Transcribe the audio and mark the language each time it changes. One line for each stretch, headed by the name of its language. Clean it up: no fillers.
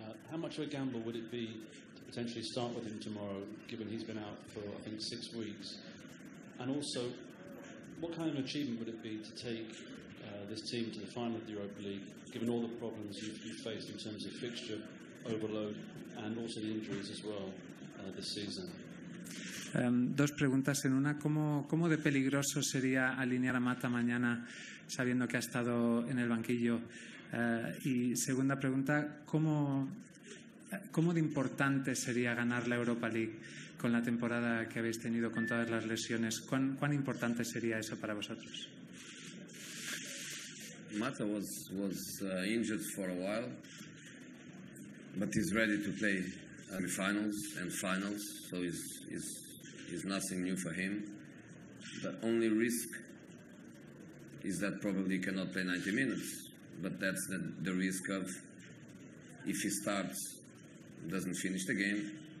English: How much of a gamble would it be to potentially start with him tomorrow, given he's been out for, I think, 6 weeks? And also, what kind of an achievement would it be to take this team to the final of the Europa League, given all the problems you've faced in terms of fixture overload and also the injuries as well this season?
Spanish: 2 preguntas en una. ¿Cómo de peligroso sería alinear a Mata mañana sabiendo que ha estado en el banquillo Y segunda pregunta, ¿cómo de importante sería ganar la Europa League con la temporada que habéis tenido con todas las lesiones? ¿Cuán importante sería eso para vosotros?
English: Mata was injured for a while, but he's ready to play finals, so it's nothing new for him. The only risk is that probably he cannot play 90 minutes, but that's the risk of if he starts, doesn't finish the game.